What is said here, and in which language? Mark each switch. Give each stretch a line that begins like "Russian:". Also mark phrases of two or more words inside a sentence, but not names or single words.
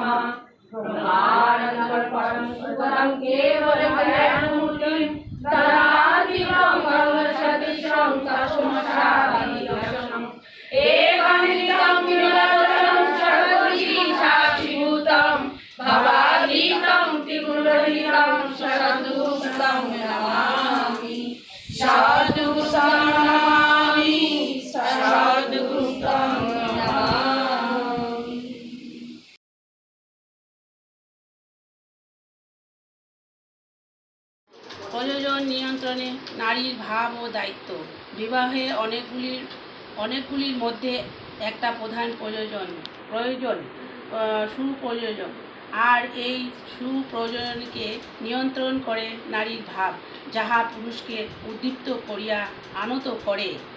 Sanskrit: ब्रह्मानन्दं परं सुखदं केवलं ज्ञानमूर्तिं तदादिवं परमसतीशं तस्मैश्रीदर्शनम् एकनित्यं निरन्तरं सर्वजीवसाक्षिभूतं भवातीतं त्रिगुणरहितं सद्गुरुं नमामि सद्गुरुं नमामि सद्गुरुं नमामि।
Bangla: প্রয়োজন নিয়ন্ত্রণে নারীর ভাব ও দায়িত্ব। বিবাহের অনেকগুলির মধ্যে একটা প্রধান প্রয়োজন সুপ্রয়োজন, আর এই সুপ্রয়োজনকে নিয়ন্ত্রণ করে নারীর ভাব, যাহা পুরুষকে উদ্দীপ্ত করিয়া আনত করে।